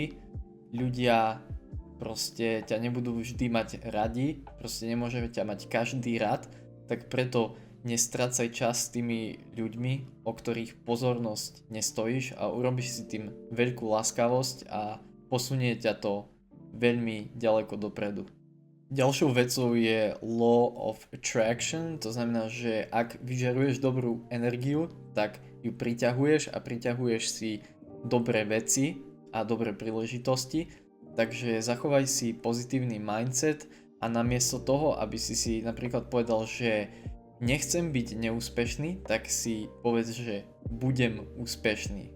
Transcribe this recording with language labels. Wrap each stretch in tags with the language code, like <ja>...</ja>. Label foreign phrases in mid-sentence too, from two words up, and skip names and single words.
<sk>Ľudia proste ťa nebudú vždy mať radi, proste nemôže ťa mať každý rád, tak preto nestrácaj čas s tými ľuďmi, o ktorých pozornosť nestojíš a urobíš si tým veľkú láskavosť a posunie ťa to veľmi ďaleko dopredu. Ďalšou vecou je</sk> <en>law of attraction,</en> <sk>to znamená, že ak vyžaruješ dobrú energiu, tak ju priťahuješ a priťahuješ si dobré veci a dobré príležitosti, takže zachovaj si pozitívny mindset a namiesto toho, aby si napríklad povedal, že nechcem byť neúspešný, tak si povedz, že budem úspešný.</sk>